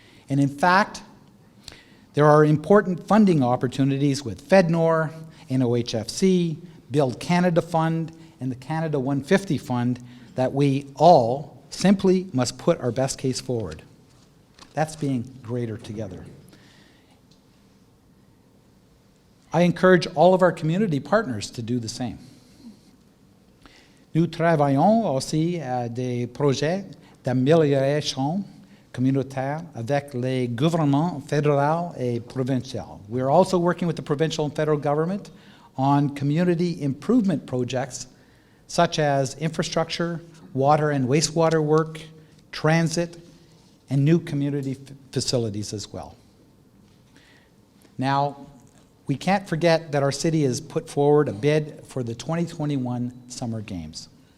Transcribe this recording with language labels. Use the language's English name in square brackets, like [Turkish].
[English] And in fact, there are important funding opportunities with FedNor, NOHFC, Build Canada Fund, and the Canada 150 Fund that we all simply must put our best case forward. That's being greater together. I encourage all of our community partners to do the same. [French] Nous travaillons aussi à des projets d'amélioration communautaire avec les gouvernements fédéral et provincial. [English] We're also working with the provincial and federal government on community improvement projects such as infrastructure, water and wastewater work, transit, and new community facilities as well. Now, we can't forget that our city has put forward a bid for the 2021 Summer Games.